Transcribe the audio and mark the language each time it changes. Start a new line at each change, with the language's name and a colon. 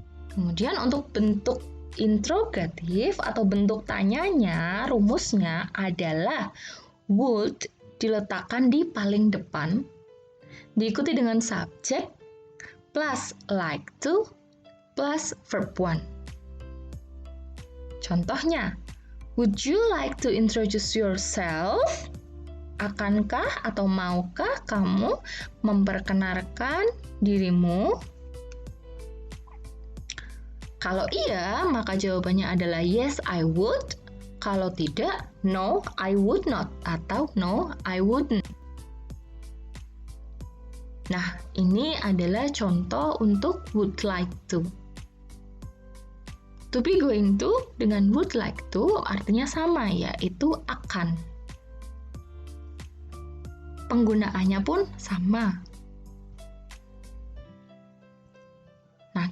Indonesian: Kemudian untuk bentuk interrogatif atau bentuk tanyanya, rumusnya adalah would diletakkan di paling depan, diikuti dengan subjek plus like to plus verb one.
English: Contohnya, would you like to introduce yourself?
Indonesian: Akankah atau maukah kamu memperkenalkan dirimu? Kalau iya, maka jawabannya adalah
English: yes, I would.
Indonesian: Kalau tidak,
English: no, I would not. Atau no, I wouldn't.
Indonesian: Nah, ini adalah contoh untuk would like to. To be going to dengan would like to artinya sama, yaitu akan. Penggunaannya pun sama. Nah,